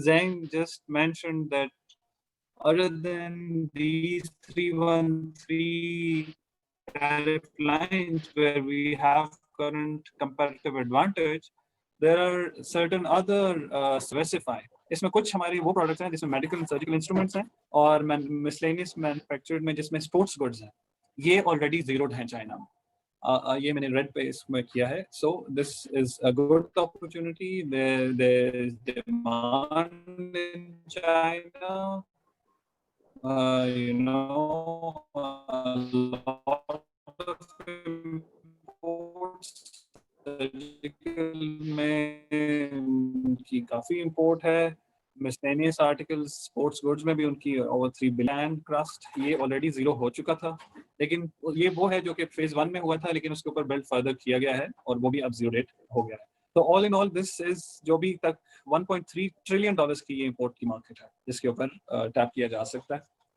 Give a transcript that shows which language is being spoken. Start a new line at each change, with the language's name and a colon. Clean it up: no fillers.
English: Zhang just mentioned that other than these 313 tariff lines where we have current comparative advantage, there are certain other specified.
Urdu: اس میں کچھ ہماری وہ products ہیں جس میں میڈیکل اینڈ سرجیکل انسٹرومنٹس ہیں, اور مسلینیس مینوفیکچرڈ میں جس میں اسپورٹس گڈز ہیں, یہ آلریڈی زیروڈ ہیں چائنا میں. یہ میں نے ریڈ پہ اس میں کیا ہے.
English: So this is a good opportunity. there is demand in China, you know, a lot of imports, surgical
Urdu: میں کی کافی امپورٹ ہے. مسلینیس آرٹیکلز, اسپورٹس گڈز میں بھی ان کی اوور 3 بلین کرسٹ, یہ آلریڈی زیرو ہو چکا تھا. لیکن یہ وہ ہے جو کہ فیز 1 میں ہوا تھا, لیکن اس کے اوپر بلڈ فردر کیا گیا ہے اور وہ بھی اب زیرو ریٹ ہو گیا ہے. تو
English: all in all this is
Urdu: جو بھی تک 1.3 ٹریلین ڈالرز کی یہ امپورٹ کی مارکیٹ ہے جس کے اوپر ٹیپ کیا جا سکتا ہے.